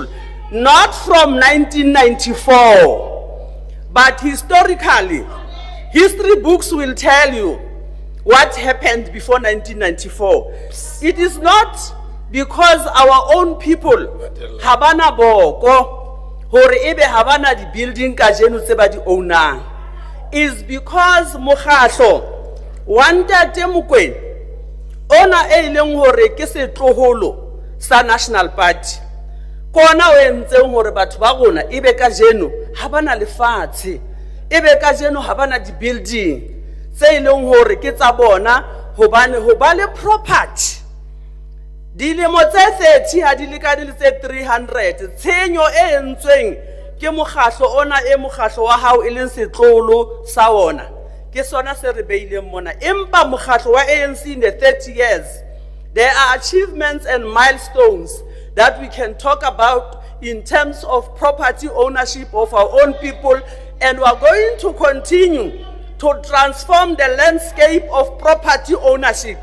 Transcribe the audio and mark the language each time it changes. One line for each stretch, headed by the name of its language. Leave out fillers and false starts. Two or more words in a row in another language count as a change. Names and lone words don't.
English: Not from 1994, but historically, history books will tell you what happened before 1994. It is not because our own people
Southern Sotho: habana boko hore ebe habana di building ka jeno tse ba di ownang.
English: Is because
Southern Sotho: mokgatlo wa Ntate Mokoena ona e leng hore ke setloholo sa National Party. Kona o entseng hore batho ba rona ebe ka jeno ha bana lefatshe, ebe ka jeno ha bana di building tse leng hore ke tsa bona hobane ho ba le property dilemo tse 30 ha di lekane le tse 300. Tshenyo e entsweng ke mokgatlo ona e mokgatlo wa hao e leng setlolo sa ona ke sona se re beileng mona. Empa mokgatlo wa ANC
English: in the 30 years, there are achievements and milestones that we can talk about in terms of property ownership of our own people, and we are going to continue to transform the landscape of property ownership.